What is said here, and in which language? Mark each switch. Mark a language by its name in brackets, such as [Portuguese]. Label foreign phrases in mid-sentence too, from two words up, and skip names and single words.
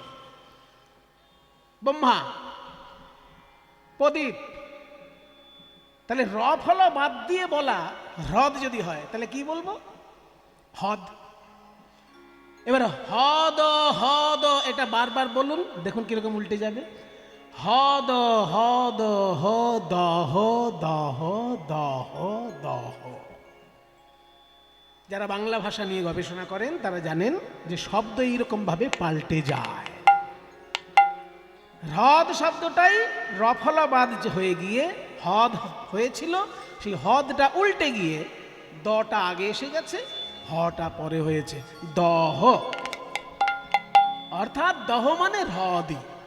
[Bangla] ব্রহ্মা, প্রদীপ। তাহলে রফলা বাদ দিয়ে বলা হ্রদ যদি হয়, তাহলে কি বলবো? হদ। এবার হদ, হদ এটা বারবার বলুন, দেখুন কিরকম উল্টে যাবে। হদ হদ হ দহ দহ দহ দহ। যারা বাংলা ভাষা নিয়ে গবেষণা করেন তারা জানেন যে শব্দ এইরকম ভাবে পাল্টে যায়। হ্রদ শব্দটাই রফলাবাদ হয়ে গিয়ে হদ হয়েছিল, সেই হদটা উল্টে গিয়ে দটা আগে এসে গেছে, হটা পরে হয়েছে দহ, অর্থাৎ দহ মানে হ্রদই।